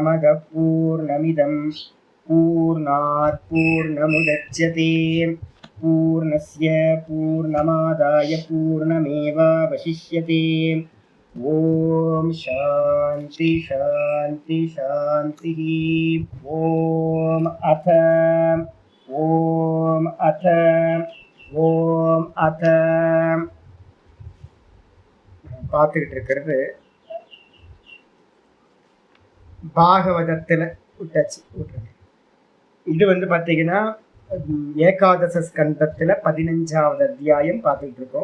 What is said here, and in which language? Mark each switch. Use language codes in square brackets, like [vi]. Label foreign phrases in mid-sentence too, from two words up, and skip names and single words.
[sa] पूर्णमिदं पूर्णात् पूर्णमुदच्यते पूर्णस्य पूर्णमादाय पूर्णमेवावशिष्यते। ओम शांति शांति शांति। ओम अथ ओम अथ ओम अथ [ta] பார்த்துக்கிட்டு இருக்கிறது பாகவதத்தில் விட்டுருங்க. இது பார்த்தீங்கன்னா ஏகாதச ஸ்கந்தத்தில் 15வது அத்தியாயம் பார்த்துக்கிட்டு இருக்கோம்.